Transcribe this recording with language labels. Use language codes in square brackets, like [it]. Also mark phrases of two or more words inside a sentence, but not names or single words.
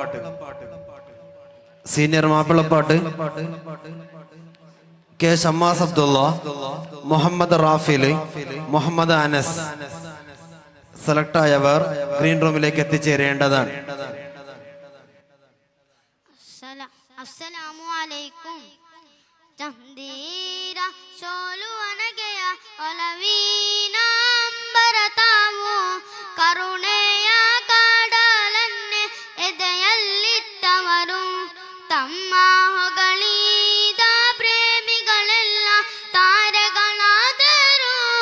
[ml] കെ ഷമ്മാസ് അബ്ദുള്ള, മുഹമ്മദ് റാഫിൽ, മുഹമ്മദ് അനസ് സെലക്ട് ആയവർ ഗ്രീൻ റൂമിലേക്ക് എത്തിച്ചേരേണ്ടതാണ്. [ar] السلام عليكم. [kn] ചന്ദീര ಸೋಲು ಒನಗೆಯ ಒಲವೀನ ಅಂಬರತಾವು ಕರುಣೆಯ ಕಾಡಲನ್ನೇ ಎದೆಯಲ್ಲಿಟ್ಟವರು ತಮ್ಮ ಹೊಗಳಿದ ಪ್ರೇಮಿಗಳೆಲ್ಲ ತಾರೆಗಳಾದರು.